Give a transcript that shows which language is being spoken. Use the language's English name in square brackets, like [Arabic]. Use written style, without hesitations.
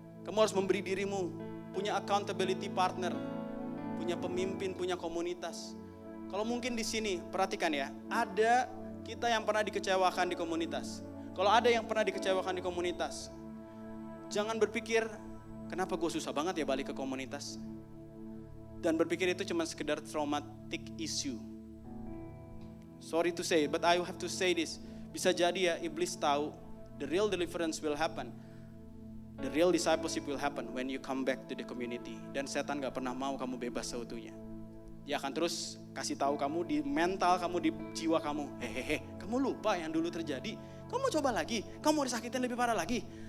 [Indonesian] Kamu harus memberi dirimu, punya accountability partner, punya pemimpin, punya komunitas. Kalau mungkin di sini, perhatikan ya, ada kita yang pernah dikecewakan di komunitas. Kalau ada yang pernah dikecewakan di komunitas, jangan berpikir, kenapa gue susah banget ya balik ke komunitas. Dan berpikir itu cuma sekedar traumatic issue. [English] Sorry to say, but I have to say this. [Indonesian] Bisa jadi ya, iblis tahu, [English] the real deliverance will happen. The real discipleship will happen when you come back to the community. [Indonesian] Dan setan gak pernah mau kamu bebas seutuhnya. Dia akan terus kasih tahu kamu di mental kamu, di jiwa kamu. Hehehe, kamu lupa yang dulu terjadi. Kamu mau coba lagi? Kamu mau disakitin lebih parah lagi?